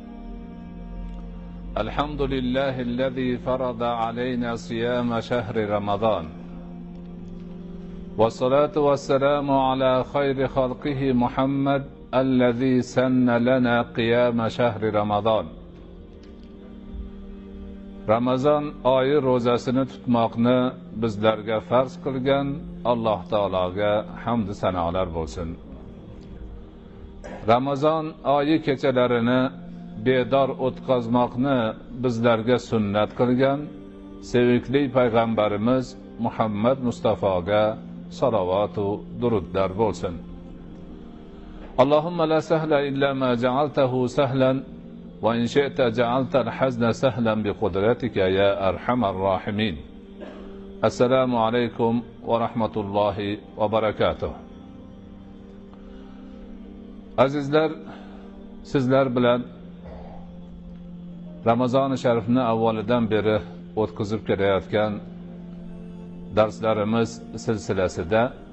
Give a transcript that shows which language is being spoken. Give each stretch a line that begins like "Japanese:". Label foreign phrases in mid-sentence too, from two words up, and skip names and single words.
Arabic: الحمد لله الذي فرض علينا صيام شهر رمضان، والصلاة والسلام على خير خلقه محمد الذي سن لنا قيام شهر رمضان.
Uzbek: Ramazon oyi ro'zasini tutmoqni bizlarga farz qilgan Alloh taologa hamd sanolar bo'lsin. Ramazon oyi kechalarini bedor o'tkazmoqni bizlarga sunnat qilgan sevikli payg'ambarimiz Muhammad Mustafoga salovat va durudlar bo'lsin.
Arabic: اللهم لا سهل إلا ما جعلته سهلا وإن شئت جعلت الحزن سهلا بقدرتك يا أرحم الراحمين. السلام عليكم ورحمة الله وبركاته.
Uzbek: Azizlar, sizlar bilan Ramazon-i Sharifni avvalidan beri o'tkazib kelayotgan darslarimiz silsilasida